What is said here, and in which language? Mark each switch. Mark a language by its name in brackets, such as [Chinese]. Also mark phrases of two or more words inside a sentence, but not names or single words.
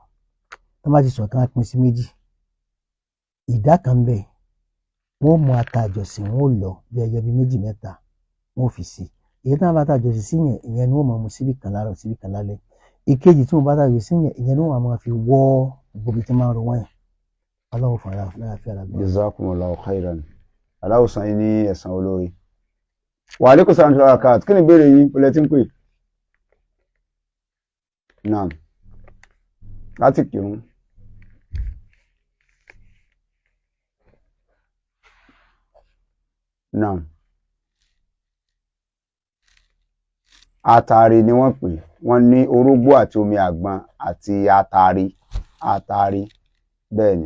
[Yoruba] Tó bá ti sọ, ká wá pín sí méjì. Ìdá kan bẹ́ẹ̀, wọ́n mú ata àjọsìn, wọ́n lọ bí ẹyọ bí méjì mẹ́ta, wọ́n fi sí. Èyí tí wọ́n bá ta àjọsìn sí yẹn, ìyẹn ni wọ́n máa mu síbí kan láàárọ̀, síbí kan lálẹ́. Ìkejì tí wọ́n bá ta àjọsìn sí yẹn, ìyẹn ni wọ́n máa fi wọ́ gbogbo tí máa ń ro wọ́n yẹn. Ọlọ́run fún aláàfíà lágbára. [Arabic] جزاكم الله خيرا. [Yoruba] Aláwọ̀ san yín ní ẹ̀san olóore. [Arabic] وعليكم السلام ورحمة الله. [Yoruba] Kí ni ìbéèrè yín? Bọ́lẹ̀ tí ń pè. Naam. Láti kírun. náà àtàrí ni wọ́n pè, wọ́n ní orógbó àti omi àgbọn àti àtàrí bẹ́ẹ̀ ni.